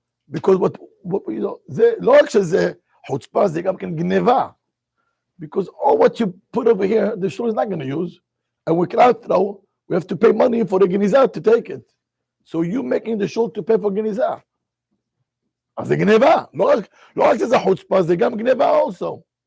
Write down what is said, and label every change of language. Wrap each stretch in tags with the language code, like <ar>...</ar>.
<he>Because זה לא רק שזה חוצפה, זה גם כן גניבה.</he> <en>Because all what you put over here, the shul is not going to use. And we cannot throw. We have to pay money for the geniza to take it. So you making the shul to pay for geniza.</en> <he>אז זה גניבה. לא רק שזה חוצפה, זה גם גניבה also.</he>